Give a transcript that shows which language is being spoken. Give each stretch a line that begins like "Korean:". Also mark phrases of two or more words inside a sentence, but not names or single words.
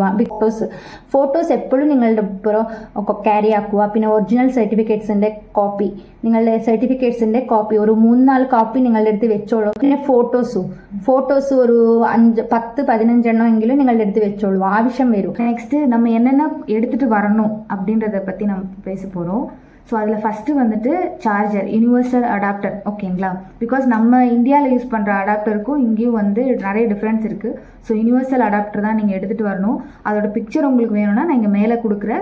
Malayalam: ഫോട്ടോസ് എപ്പോഴും നിങ്ങളുടെ ഒപ്പം ക്യാരി ആക്കുക. പിന്നെ ഒറിജിനൽ സർട്ടിഫിക്കറ്റ്സിൻ്റെ കോപ്പി, നിങ്ങളുടെ സർട്ടിഫിക്കറ്റ്സിൻ്റെ കോപ്പി ഒരു 3-4 കോപ്പി നിങ്ങളുടെ അടുത്ത് വെച്ചോളൂ. പിന്നെ ഫോട്ടോസ് ഒരു 10-15 എണ്ണമെങ്കിലും നിങ്ങളുടെ അടുത്ത് വെച്ചോളൂ, ആവശ്യം വരും.
Tamil: நெக்ஸ்ட்டு நம்ம என்னென்ன எடுத்துகிட்டு வரணும் அப்படின்றத பற்றி நம்ம பேச போகிறோம். ஸோ அதில் ஃபஸ்ட்டு வந்துட்டு
English: charger, universal adapter,
Tamil: ஓகேங்களா? பிகாஸ் நம்ம இந்தியாவில் யூஸ் பண்ணுற அடாப்டருக்கும் இங்கேயும் வந்து நிறைய டிஃப்ரென்ஸ் இருக்குது. ஸோ
English: universal adapter
Tamil: தான் நீங்கள் எடுத்துகிட்டு வரணும். அதோட பிக்சர் உங்களுக்கு வேணும்னா நான் இங்கே மேலே கொடுக்குறேன்.